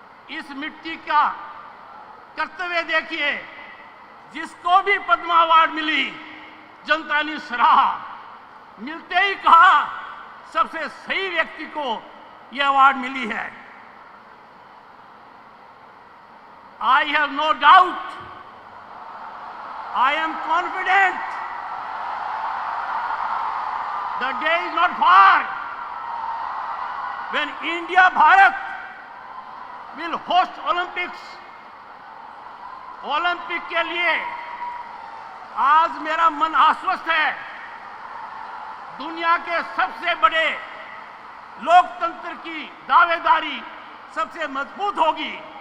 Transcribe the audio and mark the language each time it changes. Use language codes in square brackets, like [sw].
[hi] इस मिट्टी का कर्तव्य देखिए, जिसको भी पद्मा अवार्ड मिली जनता ने सराहा, मिलते ही कहा सबसे सही व्यक्ति को यह अवार्ड मिली है। [en] I have no doubt, I am confident, the day is not far when India, Bharat will host Olympics. [hi] Olympic के लिए आज मेरा मन आश्वस्त है। दुनिया के सबसे बड़े लोकतंत्र की दावेदारी सबसे मजबूत होगी।